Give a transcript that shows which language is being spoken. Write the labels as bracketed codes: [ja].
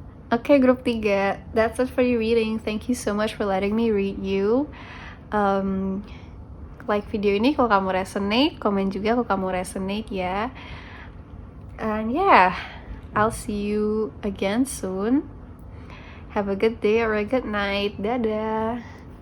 [en] Okay, group 3. That's it for your reading. Thank you so much for letting me read you. [id] Like video ini kalau kamu resonate, komen juga kalau kamu resonate ya. [en] And yeah, I'll see you again soon. Have a good day or a good night. Dadah.